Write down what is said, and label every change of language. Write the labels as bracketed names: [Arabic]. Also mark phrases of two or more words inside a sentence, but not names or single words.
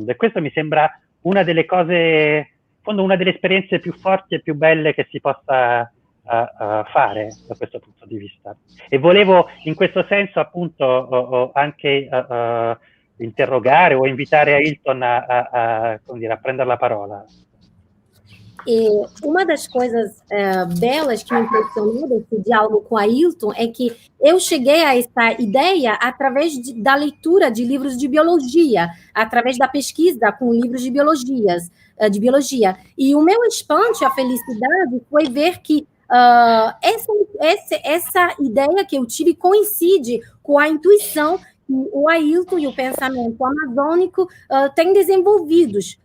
[Italian] E questo mi sembra una delle cose, in fondo una delle esperienze più forti e più belle che si possa fare da questo punto di vista. E volevo in questo senso appunto anche interrogare o invitare a Hilton a prendere la parola. [Portuguese] E uma das coisas belas que me impressionou desse diálogo com a Hilton é que eu cheguei a essa ideia através da leitura de livros de biologia, através da pesquisa com livros de biologia. E o meu espanto e a felicidade foi ver que essa ideia que eu tive coincide com a intuição que o Ailton e o pensamento amazônico têm desenvolvidos.